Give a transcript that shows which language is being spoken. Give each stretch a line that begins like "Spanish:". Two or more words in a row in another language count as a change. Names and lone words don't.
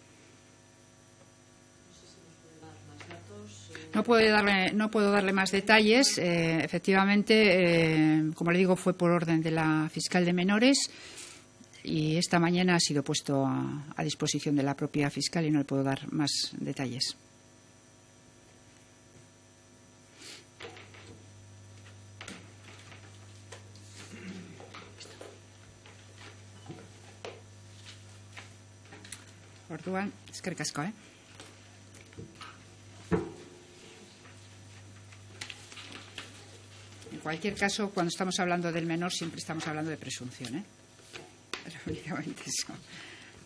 Spanish: No puedo darle más detalles. Efectivamente, como le digo, fue por orden de la fiscal de menores y esta mañana ha sido puesto a disposición de la propia fiscal y no le puedo dar más detalles.
Basque: Orduan, eskerrik asko,
Spanish: En cualquier caso, cuando estamos hablando del menor, siempre estamos hablando de presunción, Pero únicamente eso.